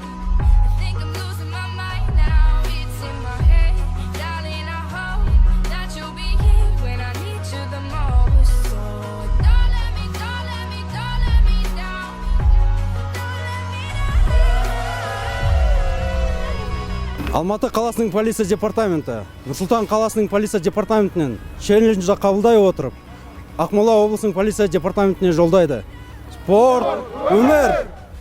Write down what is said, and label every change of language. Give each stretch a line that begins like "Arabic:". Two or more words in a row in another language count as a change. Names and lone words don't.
English: I think I'm losing my mind now. It's in my head, darling. I hope that you'll be here when I need you the most. So don't let me, don't let me, don't let me down. Don't let me down.
Kazakh: Алматы қаласының полиция департаменті Нұр-Сұлтан қаласының полиция департаментінен челленджді қабылдай отырып, Ақмола облысының полиция департаментіне жолдайды. Спорт, өмір!